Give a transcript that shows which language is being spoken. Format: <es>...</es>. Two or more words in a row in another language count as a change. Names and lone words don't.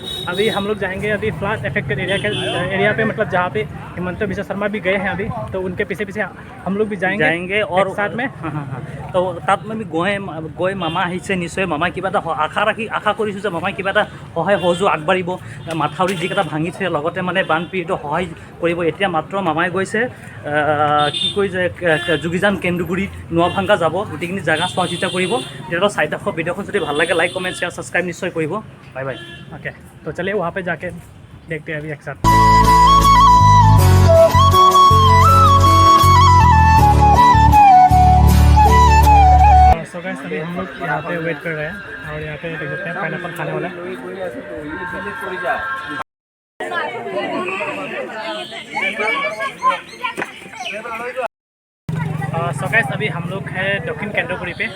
<hi>अभी हम लोग जाएंगे अभी</hi> <en>flood affected area</en> <hi>पे, मतलब जहाँ पे हिमंत बिश्व शर्मा भी गए हैं अभी, तो उनके पीछे पीछे हम लोग भी जाएंगे और एक साथ में।</hi> <as>তো তাত আমি গৈ মামা আহিছে, নিশ্চয় মামাই কিবা এটা আশা কৰিছোঁ যে মামাই কিবা এটা সহায় সহযোগ আগবাঢ়িব, মাথাউৰি যিকেইটা ভাঙিছে লগতে মানে বানপীড়িত সহায় কৰিব। এতিয়া মাত্ৰ মামাই গৈছে কি কয় যে যোগীজান কেন্দুগুৰি নোয়াভাঙ্গা যাব, গোটেইখিনি জেগা চোৱা চিতা কৰিব। তেতিয়াতো চাৰিটা ভিডিঅ'খন যদি ভাল লাগে</as> <en>like comment share subscribe</en> <as>নিশ্চয় কৰিব।</as> <en>bye bye.</en> <hi>ओके तो चलिए वहाँ पे जाके देखते हैं अभी एक साथ।</hi> <en>so guys</en> <hi>अभी हम लोग यहाँ पे वेट कर रहे हैं और यहाँ पे देख सकते हैं पाइनएप्पल खाने वाला है।</hi> <en>so guys</en> <hi>अभी हम लोग हैं दक्षिण केंद्रपुरी पे।</hi>